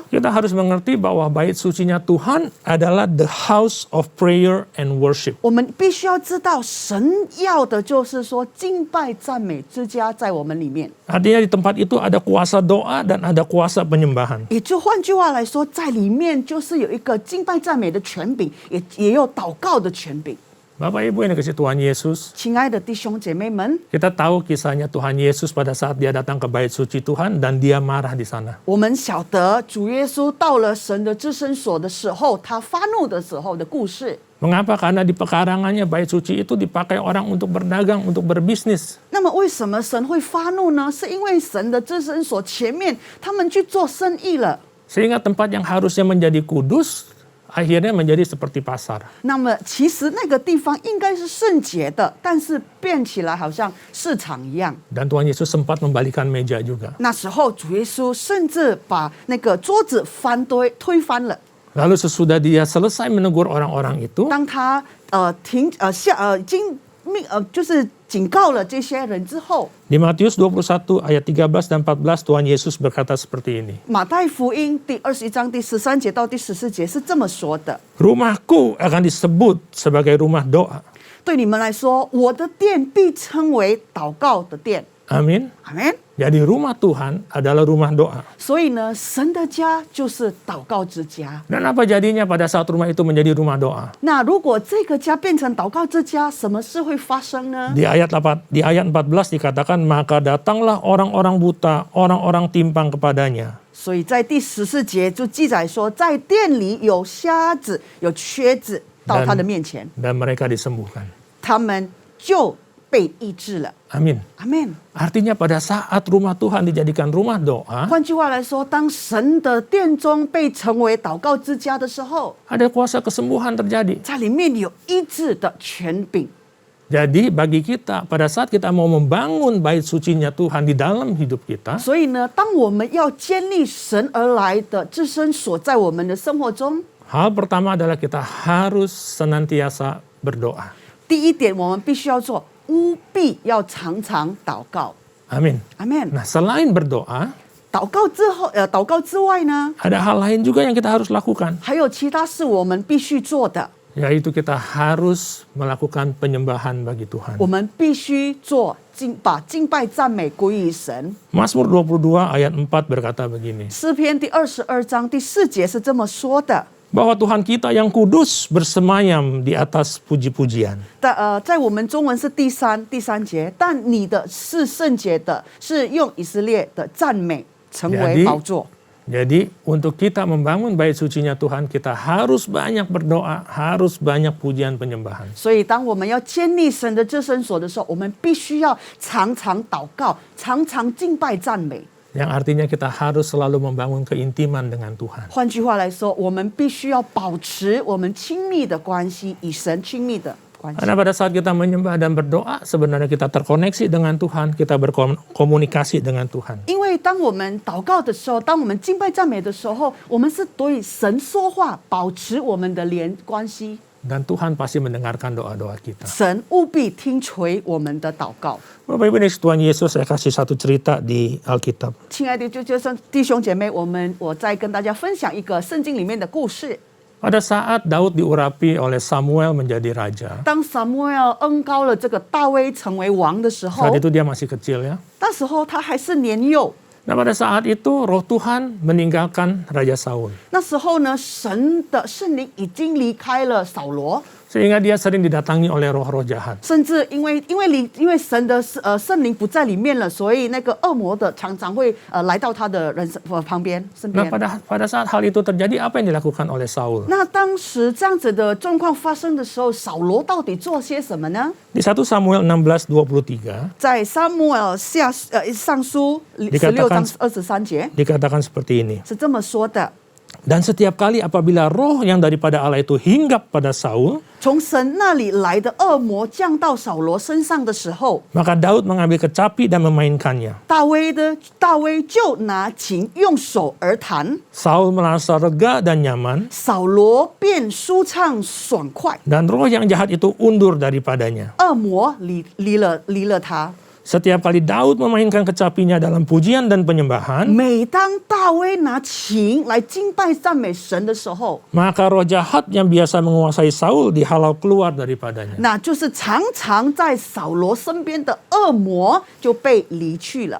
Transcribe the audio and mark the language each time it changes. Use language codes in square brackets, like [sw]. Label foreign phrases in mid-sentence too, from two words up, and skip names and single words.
[id] kita harus mengerti bahwa bait sucinya Tuhan adalah [en] the house of prayer and worship. [zh] 我们必须要知道，神要的就是说敬拜赞美之家在我们里面。 [id] Artinya di tempat itu ada kuasa doa dan ada kuasa penyembahan. [zh] 也就换句话来说，在里面就是有一个敬拜赞美的权柄，也有祷告的权柄。 [id] Bapak Ibu yang dikasih Tuhan Yesus, [zh] 亲爱的弟兄姐妹们， [id] kita tahu kisahnya Tuhan Yesus pada saat dia datang ke bait suci Tuhan dan dia marah di sana. [zh] 我们晓得主耶稣到了神的至圣所的时候，他发怒的时候的故事。 [id] Mengapa? Karena di pekarangannya bait suci itu dipakai orang untuk berdagang, untuk berbisnis. [zh] 那么为什么神会发怒呢？是因为神的至圣所前面他们去做生意了。 [id] Sehingga tempat yang harusnya menjadi kudus, akhirnya menjadi seperti pasar. [zh] 那么其实那个地方应该是圣洁的，但是变起来好像市场一样。 [id] Dan Tuhan Yesus sempat membalikan meja juga. [zh] 那时候主耶稣甚至把那个桌子推翻了。 [id] Lalu sesudah dia selesai menegur orang-orang itu, [zh] 当他就是警告了这些人之后， [id] di Matius 21 ayat 13 dan 14 Tuhan Yesus berkata seperti ini. [zh] 马太福音第21章第13节到第14节是这么说的： [id] Rumahku akan disebut sebagai rumah doa. [zh] 对你们来说，我的殿必称为祷告的殿。 [id] Amin. [zh] 阿门。 [id] Jadi rumah Tuhan adalah rumah doa. [zh] 所以呢，神的家就是祷告之家。 [id] Dan apa jadinya pada saat rumah itu menjadi rumah doa? [zh] 那如果这个家变成祷告之家，什么事会发生呢？ [id] Di ayat 14 dikatakan, maka datanglah orang-orang buta, orang-orang timpang kepadanya. [zh] 所以在第14节就记载说，在店里有瞎子、有瘸子到他的面前， [id] Dan mereka disembuhkan. [zh] 他们就被医治了。 [id] Amin. [zh] 阿门。 [id] Artinya pada saat rumah Tuhan dijadikan rumah doa, [zh] 换句话来说，当神的殿中被成为祷告之家的时候， [id] ada kuasa kesembuhan terjadi. [zh] 在里面有医治的权柄。 [id] Jadi bagi kita, pada saat kita mau membangun bait sucinya Tuhan di dalam hidup kita, [zh] 所以呢，当我们要建立神而来的至圣所在我们的生活中， [id] hal pertama adalah kita harus senantiasa berdoa. [zh] 第一点我们必须要做，务必要常常祷告。 [id] Amin. [zh] 阿门。 [id] Nah, selain berdoa, [zh] 祷告之外呢， [id] ada hal lain juga yang kita harus lakukan, [zh] 还有其他是我们必须做的。 [id] yaitu kita harus melakukan penyembahan bagi Tuhan. [zh] 我们必须把敬拜赞美归于神。 [id] Mazmur 22 ayat 4 berkata begini, [zh] 诗篇第22章第4节是这么说的。 [id] bahwa Tuhan kita yang kudus bersemayam di atas puji-pujian. [zh] 在我们中文是第三节，但你的是圣洁的，是用以色列的赞美成为宝座。 [id] Jadi untuk kita membangun bait sucinya Tuhan, kita harus banyak berdoa, harus banyak pujian penyembahan. [zh] 所以当我们要建立神的至圣所的时候，我们必须要常常祷告，常常敬拜赞美。 [id] Yang artinya kita harus selalu membangun keintiman dengan Tuhan. [zh] 换句话来说，我们必须要保持我们亲密的关系，与神亲密的关系。 [id] Karena pada saat kita menyembah dan berdoa, sebenarnya kita terkoneksi dengan Tuhan, kita berkomunikasi dengan Tuhan. [zh] 因为当我们祷告的时候，当我们敬拜赞美的时候，我们是对神说话，保持我们的关系。 [id] Dan Tuhan pasti mendengarkan doa-doa kita. [zh] 神务必听垂我们的祷告。 [id] Bapak Ibu, Tuhan Yesus, saya kasih satu cerita di Alkitab. [zh] 亲爱的弟兄姐妹，我再跟大家分享一个圣经里面的故事。 [id] Pada saat Daud diurapi oleh Samuel menjadi raja, [zh] 当撒母耳恩膏了这个大卫成为王的时候 [id] saat，itu dia masih kecil ya. [zh] 那时候他还是年幼。 [id] Nah pada saat itu roh Tuhan meninggalkan Raja Saul. [zh] 那时候呢，神的圣灵已经离开了扫罗。 [id] Sehingga dia sering didatangi oleh roh-roh jahat. [zh] 甚至因为神的圣灵不在里面了，所以那个恶魔的常常会来到他的人生旁边身 [id] Nah [zh] 边。 [id] pada saat hal itu terjadi, apa yang dilakukan oleh Saul? [zh] 那当时这样子的状况发生的时候，扫罗到底做些什么呢？ [id] Di 1 Samuel 16:23, [zh] 在撒母耳上书16章23节 [id] dikatakan seperti ini. [zh] 是这么说的。 [id] Dan setiap kali apabila roh yang daripada Allah itu hinggap pada Saul, [zh] 从神那里来的恶魔降到扫罗身上的时候， [id] maka Daud mengambil kecapi dan memainkannya. [zh] 大卫就拿琴用手而弹， [id] Saul merasa lega dan nyaman, [zh] 扫罗便舒畅爽快， [id] dan roh yang jahat itu undur daripadanya. [zh] 恶魔离了他。 [id] Setiap kali Daud memainkan kecapinya dalam pujian dan penyembahan, [zh] 每当大卫拿琴来敬拜赞美神的时候， [id] maka roh jahat yang biasa menguasai Saul dihalau keluar daripadanya. [zh] 那就是常常在扫罗身边的恶魔就被离去了。